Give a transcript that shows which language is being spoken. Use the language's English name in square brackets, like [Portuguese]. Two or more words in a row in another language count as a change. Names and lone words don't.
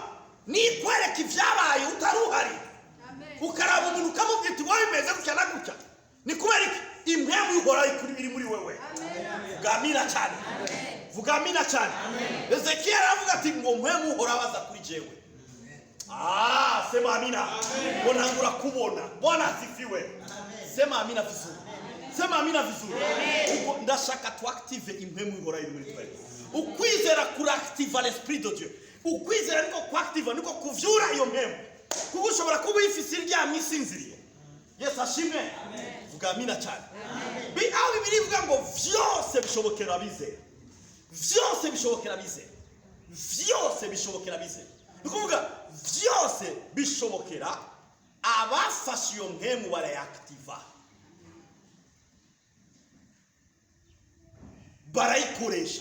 [Rundi] Ni kwereka ibyabaye utaruhari. Ukaraba umuntu ukamubwira ati wowe bimeze gutya na gutya. Ni kubera iki impemu y'uhoraho iri muri wewe. Vuga amina cyane. Vuga amina cyane. Ezekiel aravuga ati ngo mpemu y'uhoraho aza kuri jewe. [Swahili] Sema amina. [Rundi] Bonangura kubona. [Swahili] Bwana asifiwe. Sema amina vizuri. Sema amina vizuri. [Rundi] Uko ndashaka tu active impemu y'uhoraho iri muri wewe. Ukwizera kuri active [French] l'esprit de Dieu. [Rundi] Ukwizera niko ku active niko kuvyura iyo mpemu. Kuko ushobora kuba ifise irya misinziriye. Yesu ashimwe. Vuga amina cyane. aho Bibiliya ivuga ngo vyose bishobokera abizera. Vyose bishobokera abizera. Vyose bishobokera abizera. Ni kuvuga vyose bishobokera abafashe iyo mpemu barayakitiva, barayikoresha.